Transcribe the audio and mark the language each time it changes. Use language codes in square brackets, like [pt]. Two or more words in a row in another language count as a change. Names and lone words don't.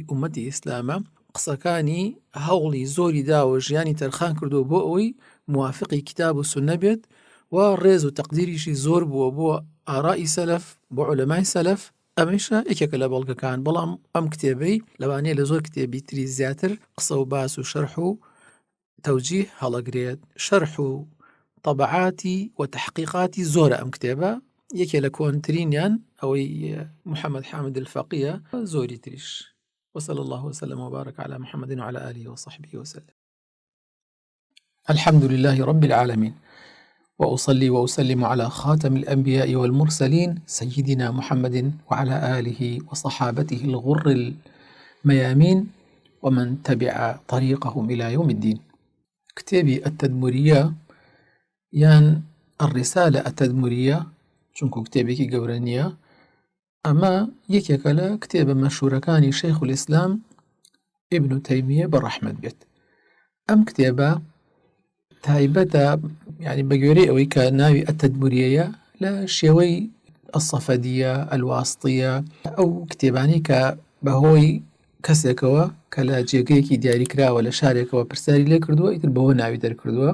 [ckb] ئومەتی ئیسلامە، قسەکانی هەوڵی زۆری داوە ژیانی تەرخان کردو بۆ ئەوەی موافقی کتاب و سونە بێت و ڕێز و تەقدیریشی زۆر بووە بۆ ئاڕای سەلەف بۆ عولەمای سەلەف، ئەمەشە یەکێکە لە بەڵگەکان، بەڵام ئەم کتێبەی لەوانەیە لە زۆر کتێبی تری زیاتر قسە و باس و شەرح و تەوجیه هەڵەگرێت، شەرح و طەبعاتی و تەحقیقاتی زۆرە ئەم کتێبە، یەکێ لە کۆنترینیان ئەوەی محەممەد حامد الفەقیە زۆری تریش. [ar] وصلى الله وسلم وبارك على محمد وعلى آله وصحبه وسلم. الحمد لله رب العالمين، وأصلي وأسلم على خاتم الأنبياء والمرسلين سيدنا محمد وعلى آله وصحابته الغر الميامين ومن تبع طريقهم إلى يوم الدين. [ckb] كتابي التدمرية يان [ar] الرسالة التدمرية [ckb] چونكو كتابي قورانية، ئەمە یەکێکە لە کتێبە مەشهوورەکانی شەیخ الئیسلام ئیبن تەیمیە بەڕەحمەت بێت. ئەم کتێبە تایبەتە یعنی بە گوێرەی ئەوەی کە ناوی ئەتەدموریەیە لە شێوەی ئەسەفەدیە ئەلواستیە، ئەو کتێبانی کە بەهۆی کەسێکەوە کە لە جێگەیەکی دیاریکراوە لە شارێکەوە پرسیاری لێ کردووە ئیتر بەوە ناوی دەرکردووە.